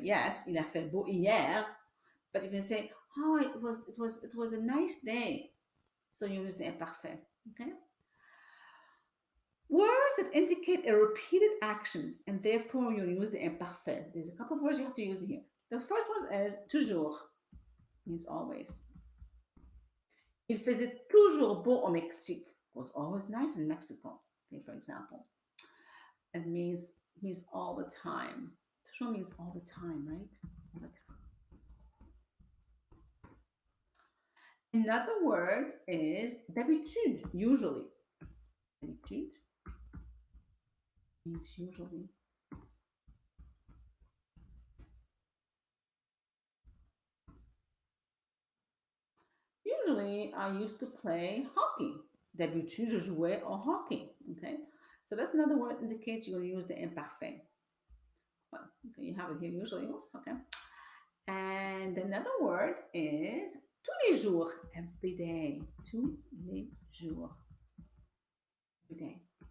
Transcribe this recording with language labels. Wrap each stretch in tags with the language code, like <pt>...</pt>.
<en>Yes,</en> <fr>il a fait beau hier.</fr> <en>But if you say, oh, it was a nice day, so you use the imparfait. Okay. Words that indicate a repeated action and therefore you use the imparfait. There's a couple of words you have to use here. The first one is toujours, means always.</en> <fr>Il faisait toujours beau au Mexique.</fr> <en>It was always nice in Mexico, okay, for example. It means all the time. Toujours means all the time, right? But another word is d'habitude, usually. D'habitude means usually. Usually, I used to play hockey.</en> <fr>D'habitude, je jouais au hockey.</fr> <en>Okay, so that's another word that indicates you're going to use the imparfait. Well, okay, you have it here usually. Oops, okay. And another word is</en> <fr>tous les jours,</fr> <en>every day.</en> <fr>Tous les jours,</fr> <en>every day.</en>